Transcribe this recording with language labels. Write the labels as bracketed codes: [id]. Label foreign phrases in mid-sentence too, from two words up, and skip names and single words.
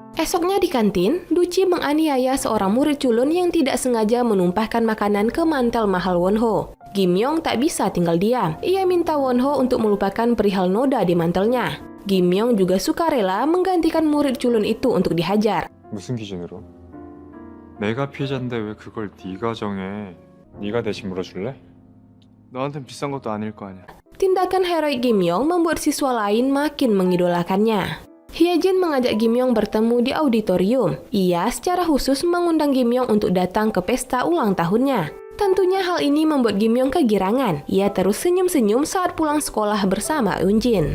[id] Esoknya di kantin, Duchi menganiaya seorang murid culun yang tidak sengaja menumpahkan makanan ke mantel mahal Won-ho. Kim Yong tak bisa tinggal diam. Ia minta Won-ho untuk melupakan perihal noda di mantelnya. Kim Yong juga sukarela menggantikan murid culun itu untuk dihajar. [ko] 무슨 기준으로? 내가 피해자인데 왜 그걸 네가 정해? 네가 대신 물어줄래? 너한텐 비싼 것도 아닐 거 아니야. [id] Tindakan heroik Kim Yong membuat siswa lain makin mengidolakannya. Hyejin mengajak Kim Yong bertemu di auditorium. Ia secara khusus mengundang Kim Yong untuk datang ke pesta ulang tahunnya. Tentunya hal ini membuat Kim Yong kegirangan. Ia terus senyum-senyum saat pulang sekolah bersama Eunjin.